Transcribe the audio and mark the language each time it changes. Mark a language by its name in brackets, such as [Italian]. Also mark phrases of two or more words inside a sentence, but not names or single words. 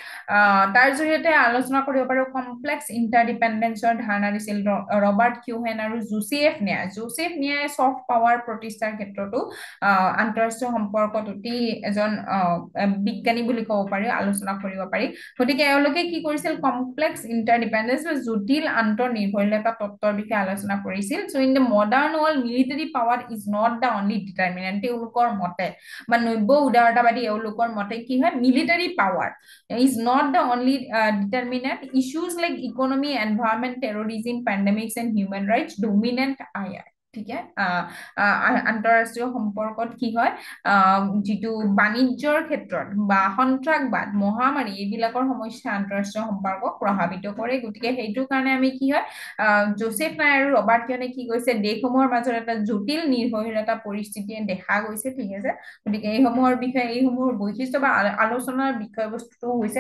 [Assamese] তাৰ জৰিয়তে আলোচনা কৰিব পাৰো [English] complex interdependence-ৰ [Assamese] ধাৰণা দিছিল ৰবাৰ্ট কিউহেন আৰু জোচেফ নিয়াই [English] soft power [Assamese] প্ৰতিষ্ঠাৰ ক্ষেত্ৰতো আন্তঃৰাষ্ট্ৰীয় সম্পৰ্কত অতি এজন বিজ্ঞানী বুলি ক'ব পাৰি আলোচনা কৰিব পাৰি গতিকে এওঁলোকে কি কৰিছিল [English] complex interdependence [Assamese] বা জটিল আন্তঃনিৰ্ভৰশীলতা তত্ত্বৰ বিষয়ে আলোচনা কৰিছিল [English] so in the modern world military power is not the only determinant [Assamese] তেওঁলোকৰ মতে বা নব্য উদাৰতাবাদী এওঁলোকৰ মতে কি হয় [English] military power is not the only determinant issues like economy environment terrorism pandemics and human rights dominant IR [Assamese] ঠিক আছে আন্তঃৰাষ্ট্ৰীয় সম্পৰ্কত কি হয় যিটো বাণিজ্যৰ ক্ষেত্ৰত বা সন্ত্ৰাসবাদ মহামাৰী এইবিলাকৰ সমস্যা আন্তঃৰাষ্ট্ৰীয় সম্পৰ্কক প্ৰভাৱিত কৰে গতিকে সেইটো কাৰণে আমি কি হয় জোচেফ নাই আৰু ৰবাৰ্ট কিয়নে কি কৈছে দেশসমূহৰ মাজত এটা জটিল নিৰ্ভৰশীলতা পৰিস্থিতিয়ে দেখা গৈছে ঠিক আছে গতিকে এইসমূহৰ বিষয়ে এইসমূহৰ বৈশিষ্ট্য বা আলোচনাৰ বিষয়বস্তুটো হৈছে